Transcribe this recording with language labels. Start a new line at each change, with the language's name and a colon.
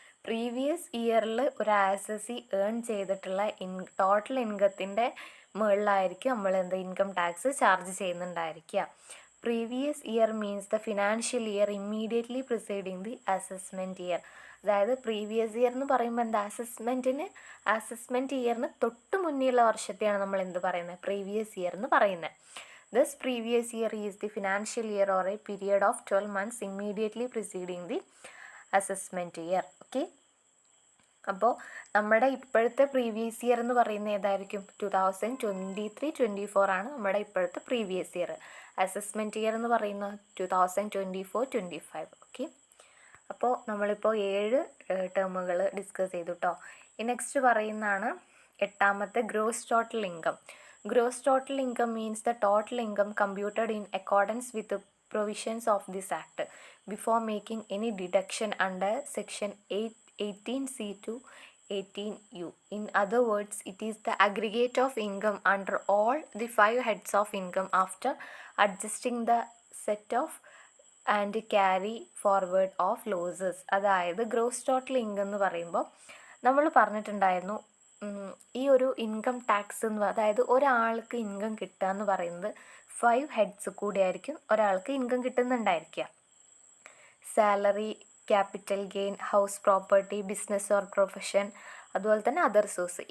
Malayalam: Previous ഇയറിൽ ഒരു assessee earn ചെയ്തിട്ടുള്ള ടോട്ടൽ ഇൻകത്തിൻ്റെ മുകളിലായിരിക്കും നമ്മൾ income tax charge ചെയ്യുന്നുണ്ടായിരിക്കുക.
English: Previous year means the financial year immediately preceding the assessment year.
Malayalam: അതായത് previous year എന്ന് പറയുമ്പോൾ എന്താ, അസസ്മെൻറ്റ് ഇയറിന് തൊട്ട് മുന്നേയുള്ള വർഷത്തെയാണ് നമ്മൾ എന്ത് പറയുന്നത്, പ്രീവിയസ് ഇയർ എന്ന് പറയുന്നത്.
English: This previous year is the financial year or a period of 12 months immediately preceding the assessment year.
Malayalam: Okay, അപ്പോൾ നമ്മുടെ ഇപ്പോഴത്തെ പ്രീവിയസ് ഇയർ എന്ന് പറയുന്നത് ഏതായിരിക്കും, 2023-24 ആണ് നമ്മുടെ ഇപ്പോഴത്തെ പ്രീവിയസ് ഇയർ. അസസ്മെൻറ്റ് ഇയർ എന്ന് പറയുന്നത് 2024-25. ഓക്കെ, അപ്പോൾ നമ്മളിപ്പോൾ 7 ടേമുകൾ ഡിസ്കസ് ചെയ്തു കേട്ടോ. നെക്സ്റ്റ് പറയുന്നതാണ് എട്ടാമത്തെ gross total income.
English: Gross total income means the total income computed in accordance with provisions of this act before making any deduction under section 18C to 18U. In other words, it is the aggregate of income under all the 5 heads of income after adjusting the set of and carry forward of losses.
Malayalam: അതായത് gross total income എന്ന് പറയുമ്പോൾ നമ്മൾ പറഞ്ഞിട്ടുണ്ടായിരുന്നു ഈ ഒരു income tax എന്ന് അതായത് ഒരാൾക്ക് ഇൻകം കിട്ടുക എന്ന് പറയുന്നത് 5 ഹെഡ്സ് കൂടിയായിരിക്കും ഒരാൾക്ക് income കിട്ടുന്നുണ്ടായിരിക്കുക.
English: Salary, capital gain, house property, business or profession, അതുപോലെ തന്നെ other source.